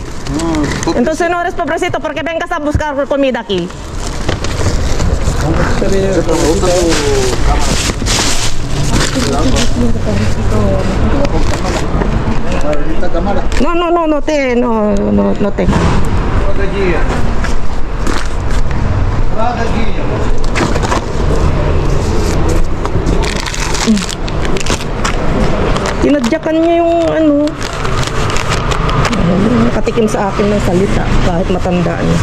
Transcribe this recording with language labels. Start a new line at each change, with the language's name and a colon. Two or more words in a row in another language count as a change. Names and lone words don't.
Spanish: Entonces no eres pobrecito porque vengas a buscar comida aquí. No te.
Filipino: Tinadyakan niya yung nakatikim sa akin ng salita kahit matanda niya.